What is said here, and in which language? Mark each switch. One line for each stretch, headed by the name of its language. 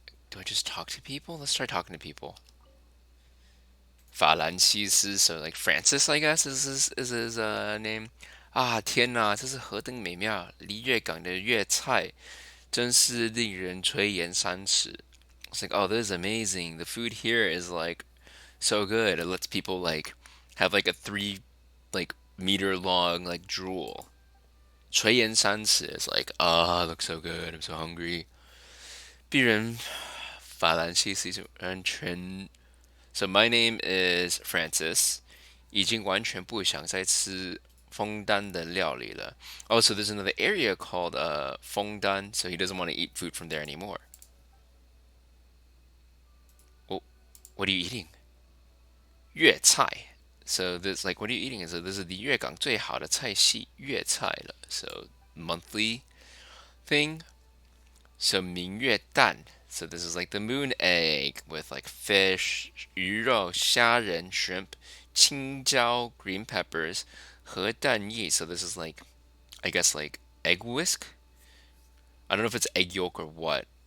English: Do I just talk to people? Let's try talking to people. 法兰西斯, so like Francis, I guess is his name.
Chinese: 啊，天哪，这是何等美妙！离粤港的粤菜真是令人垂涎三尺.
English: It's like, oh, this is amazing. The food here is like so good. It lets people like have like a 3 meter long like drool.
Chinese: 垂涎三尺
English: is like, it looks so good. I'm so hungry.
Chinese: 必人法兰西斯完全
English: So my name is Francis.
Chinese: 已经完全不想再吃枫丹的料理了.
English: Oh, so there's another area called Fengdan, so he doesn't want to eat food from there anymore. Oh, what are you eating? 粤菜. So this like what are you eating? So this is the
Chinese: 粤港最好的菜系粤菜了.
English: So monthly thing. So 明月蛋. So this is like the moon egg with like fish, 鱼肉, 虾仁, shrimp, 青椒, green peppers,
Chinese: 和蛋液.
English: So this is like I guess like egg whisk. I don't know if it's egg yolk or what.